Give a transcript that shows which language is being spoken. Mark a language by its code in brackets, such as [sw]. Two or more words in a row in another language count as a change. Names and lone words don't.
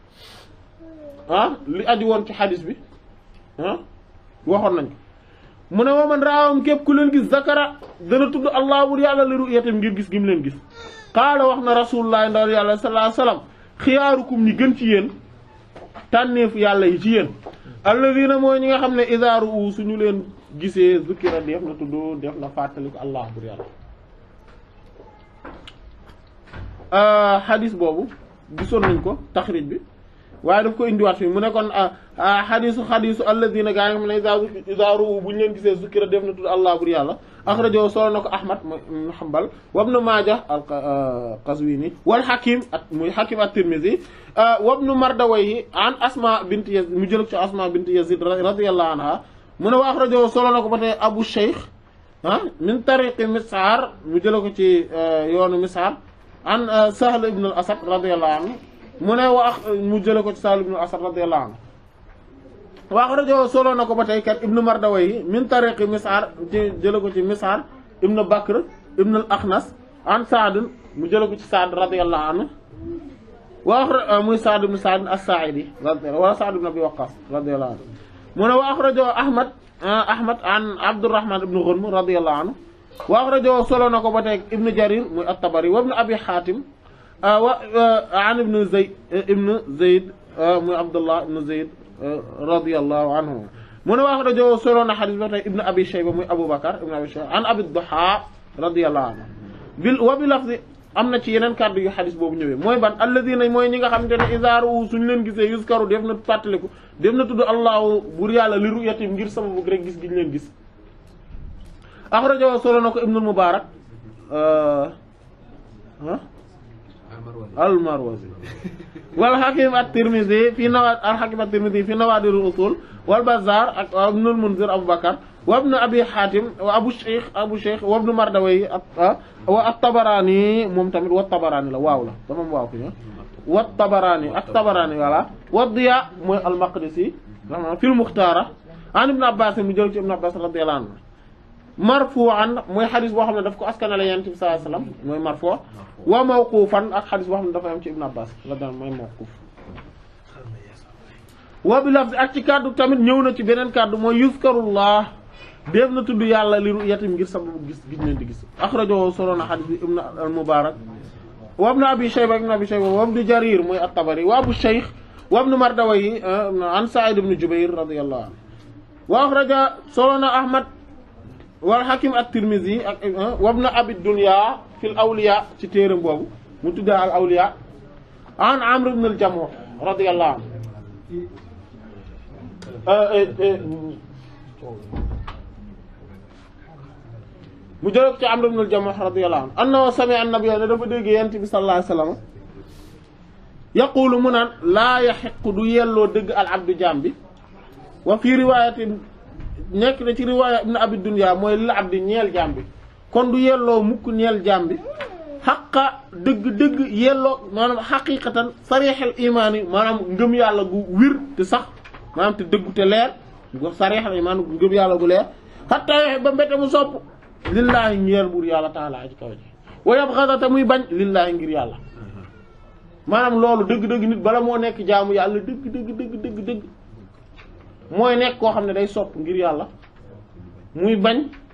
[wo] li aju woon ci xadis bi waxoon nañ ko mu ne [ar] ومن رآهم [wo] képp ku leen gis zakara dana tudd allah bur yàlla [ar] لرؤيتهم [wo] ngir gis gi mu leen gis qaala wax na rasulullah ndaw yàlla [ar] صلى الله عليه وسلم [wo] xiyaarukum ñi gën ci yéen tànneefu yàlla yi ci yéen alladina mooy ñi nga xam ne [ar] إذا رأوا [wo] suñu leen gisee zukira def na tudd def na fàttali ko allah bur yàlla xadis boobu gisoon nañ ko taxrij bi waaye daf ko indiwaat fi mu ne kon xadisu alladina gaa yi nga xam ne [ar] إذا رأوا [wo] bu ñu leen gisee zukira def na tudd allah bur yàlla axrajahu solo na ko ahmad ibn hanbal wa ibn majah al-qazwini wal hakim muy hakim at-tirmidhi wa ibn mardawayhi an asma bint yazid mu jël ci asma bint yazid [ar] رضي الله عنها [wo] mu ne [ar] وأخرجه [wo] solo na ko ba tey abu shaykh [ar] من طريق [wo] mis'ar mu jël ko ci yoonu mis'ar an sahl ibn al-asad [ar] رضي الله عنه [wo] mu ne mu jële ko ci sahl ibn al-asad [ar] رضي الله عنه وأخرجه [wo] solo na ko ba tey kat ibnu mardawayhi [ar] من طريق [wo] mis'ar ci jële ko ci mis'ar ibnu bakr ibnu al-akhnas an sa'd mu jële ko ci sa'd [ar] رضي الله عنه [wo] wa muy sa'd ibn sa'd as-sa'idi wala sa'd ibn abi waqqas radiyallahu anhu mu ne [ar] وأخرجه [wo] ahmad an abdurrahman ibn ghunm [ar] رضي الله عنه وأخرجه [wo] solo na ko ba tey ibnu jarir muy at-tabari wa ibnu abi hatim wa an ibnu zayd muy abdullah ibn zayd [ar] رضي الله عنه [wo] mu ne wax rajo solo na xadis ba tey ibnu abi shayba muy abubakar ibnu abi shayba an abi duha [ar] رضي الله عنه بلفظ [wo] am na ci yeneen kàddu yu xadis boobu ñëwee mooy ban alladina mooy ñi nga xamante ne izaaru suñu leen gisee yuskaru def na fàttaliku def na tudd allahu bur yàlla [ar] لرؤيتهم [wo] ngir sababu rek gis gi ñu leen gis axrajahu solo na ko ibnul mubarak al-Marwazi wal Hakim at-Tirmidhi fi Nawadir al-Usul wal Bazzar ak Ibn al-Munzir Abu Bakr wa Ibn Abi Hatim wa Abu Shaykh wa Ibn Mardawayh wa at-Tabarani moom tamit wa Tabarani la waaw la dafa waaw fi wa Tabarani ak Tabarani wala wa Diya mooy al-Maqdisi fi al-Mukhtara an Ibn Abbas mu jël ci Ibn Abbas [ar] رضي الله عنه [wo] marfu'an mooy xadis boo xam ne daf ko askanale Yonent bi [ar] صلى الله عليه وسلم [wo] mooy marfu' [ar] وموقوفا [wo] ak xadis boo xam ne dafa am ci Ibn Abbas la daan mooy mawquf [ar] وبلفظ [wo] ak ci kàddu tamit ñëw na ci beneen kàddu mooy yuzkarullah def na tudd yàlla [ar] لرؤيتهم [wo] ngir sababu gis leen di gis akhrajahu solo na xadis bi Ibn al-Mubarak wa Ibn Abi Shayba wa Ibn Jarir mooy at-Tabari wa Abu Shaykh wa Ibn Mardawayh an Sa'id ibn Jubayr [ar] رضي الله عنه وأخرج [wo] solo na Ahmad wal Hakim at-Tirmidhi ak wa Ibn Abi Dunya fil awliya ci téeram boobu mu tudda al awliya an Amr ibn al-Jamuh [ar] رضي الله عنه [wo] mu jël ci Amr ibn al-Jamuh [ar] رضي الله عنه أنه سمع النبي [wo] ne dafa dégg Yonent bi [ar] صلى الله عليه وسلم [wo] yaqulu mu naan [ar] لا يحق [wo] du yelloo dëgg al-abdu jaam bi [ar] وفي رواية [wo] nekk na ci riwaaya ibn Abi Dunya mooy [ar] للعبد [wo] ñeel jaam bi kon du yelloo mukk ñeel jaam bi xaqa dëgg yelloo maanaam xaqiqatan [ar] صريح الإيمان [wo] yi maanaam ngëm yàlla gu wir te sax maanaam te dëggu te leer [ar] صريح الإيمان [wo] ngëm yàlla gu leer xatta yoxe ba mbete mu sopp lillaahi ñeel buur yàlla taala ci kaw ji [ar] ويبغض [wo] te muy bañ lillaahi ngir yàlla maanaam loolu dëgg-dëgg nit bala moo nekk jaamu yàlla dëgg mooy nekk koo xam ne day sopp ngir yàlla muy bañ